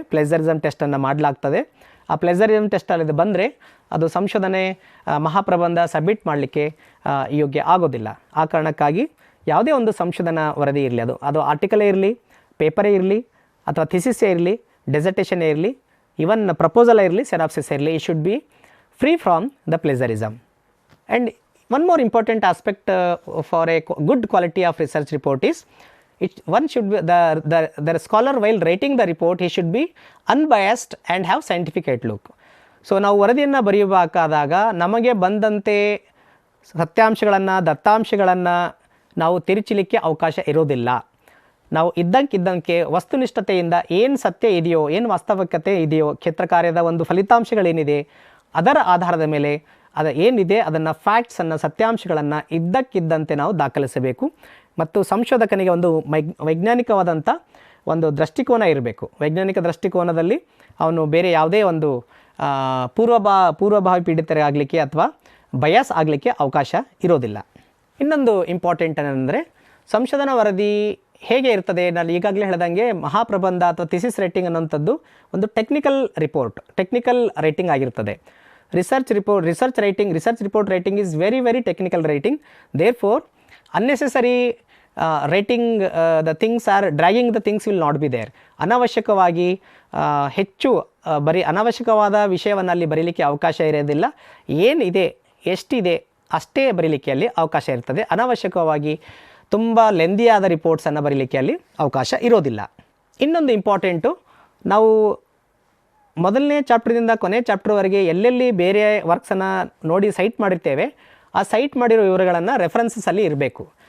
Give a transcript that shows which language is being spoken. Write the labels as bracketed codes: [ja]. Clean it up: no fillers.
[kn] ಪ್ಲೆಸರಿಸಮ್ ಟೆಸ್ಟನ್ನು ಮಾಡಲಾಗ್ತದೆ. ಆ ಪ್ಲೆಸರಿಸಮ್ ಟೆಸ್ಟಲ್ಲಿ ಬಂದರೆ ಅದು ಸಂಶೋಧನೆ ಮಹಾಪ್ರಬಂಧ ಸಬ್ಮಿಟ್ ಮಾಡಲಿಕ್ಕೆ ಯೋಗ್ಯ ಆಗೋದಿಲ್ಲ. ಆ ಕಾರಣಕ್ಕಾಗಿ ಯಾವುದೇ ಒಂದು ಸಂಶೋಧನಾ ವರದಿ ಇರಲಿ, ಅದು ಆರ್ಟಿಕಲೇ ಇರಲಿ, ಪೇಪರೇ ಇರಲಿ, ಅಥವಾ ಥೀಸಿಸೇ ಇರಲಿ, ಡೆಸರ್ಟೇಷನ್ನೇ ಇರಲಿ, ಇವನ್ ಪ್ರಪೋಸಲೇ ಇರಲಿ, ಸೆನಾಪ್ಸಿಸ್ ಇರಲಿ, [en] It should be free from the plagiarism. And one more important aspect for a good quality of research report is, one should be the scholar while writing the report, he should be unbiased and have scientific outlook. [kn] So ನಾವು ವರದಿಯನ್ನು ಬರೆಯಬೇಕಾದಾಗ ನಮಗೆ ಬಂದಂತೆ ಸತ್ಯಾಂಶಗಳನ್ನು, ದತ್ತಾಂಶಗಳನ್ನು ನಾವು ತಿರುಚಲಿಕ್ಕೆ ಅವಕಾಶ ಇರೋದಿಲ್ಲ. ನಾವು ಇದ್ದಂಗೆ ವಸ್ತುನಿಷ್ಠತೆಯಿಂದ ಏನು ಸತ್ಯ ಇದೆಯೋ, ಏನು ವಾಸ್ತವಿಕತೆ ಇದೆಯೋ, ಕ್ಷೇತ್ರ ಕಾರ್ಯದ ಒಂದು ಫಲಿತಾಂಶಗಳೇನಿದೆ ಅದರ ಆಧಾರದ ಮೇಲೆ ಅದು ಏನಿದೆ ಅದನ್ನು ಫ್ಯಾಕ್ಟ್ಸನ್ನು, ಸತ್ಯಾಂಶಗಳನ್ನು ಇದ್ದಕ್ಕಿದ್ದಂತೆ ನಾವು ದಾಖಲಿಸಬೇಕು. ಮತ್ತು ಸಂಶೋಧಕನಿಗೆ ಒಂದು ವೈಜ್ಞಾನಿಕವಾದಂಥ ಒಂದು ದೃಷ್ಟಿಕೋನ ಇರಬೇಕು. ವೈಜ್ಞಾನಿಕ ದೃಷ್ಟಿಕೋನದಲ್ಲಿ ಅವನು ಬೇರೆ ಯಾವುದೇ ಒಂದು ಪೂರ್ವಭಾವಿ ಪೀಡಿತರಾಗಲಿಕ್ಕೆ ಅಥವಾ ಬಯಾಸ್ ಆಗಲಿಕ್ಕೆ ಅವಕಾಶ ಇರೋದಿಲ್ಲ. ಇನ್ನೊಂದು ಇಂಪಾರ್ಟೆಂಟ್ ಏನಂದರೆ, ಸಂಶೋಧನಾ ವರದಿ ಹೇಗೆ ಇರ್ತದೆ, ನಾನು ಈಗಾಗಲೇ ಹೇಳ್ದಂಗೆ ಮಹಾಪ್ರಬಂಧ ಅಥವಾ ಥೀಸಿಸ್ ರೈಟಿಂಗ್ ಅನ್ನೋಂಥದ್ದು ಒಂದು ಟೆಕ್ನಿಕಲ್ ರೈಟಿಂಗ್ ಆಗಿರ್ತದೆ. [en] research report writing is very very technical writing. Therefore unnecessary writing, the things are dragging, the things will not be there. [kn] ಅನಾವಶ್ಯಕವಾಗಿ ಹೆಚ್ಚು ಅನಾವಶ್ಯಕವಾದ ವಿಷಯವನ್ನು ಅಲ್ಲಿ ಬರೀಲಿಕ್ಕೆ ಅವಕಾಶ ಇರೋದಿಲ್ಲ. ಏನಿದೆ, ಎಷ್ಟಿದೆ ಅಷ್ಟೇ ಬರೀಲಿಕ್ಕೆ ಅಲ್ಲಿ ಅವಕಾಶ ಇರ್ತದೆ. ಅನಾವಶ್ಯಕವಾಗಿ ತುಂಬ ಲೆಂದಿಯಾದ ರಿಪೋರ್ಟ್ಸನ್ನು ಬರೀಲಿಕ್ಕೆ ಅಲ್ಲಿ ಅವಕಾಶ ಇರೋದಿಲ್ಲ. ಇನ್ನೊಂದು ಇಂಪಾರ್ಟೆಂಟು, ನಾವು ಮೊದಲನೇ ಚಾಪ್ಟರ್ದಿಂದ ಕೊನೆ ಚಾಪ್ಟರ್ವರೆಗೆ ಎಲ್ಲೆಲ್ಲಿ ಬೇರೆ ವರ್ಕ್ಸನ್ನು ನೋಡಿ ಸೈಟ್ ಮಾಡಿರ್ತೇವೆ, ಆ ಸೈಟ್ ಮಾಡಿರೋ ವಿವರಗಳನ್ನು ರೆಫರೆನ್ಸಸಲ್ಲಿ ಇರಬೇಕು.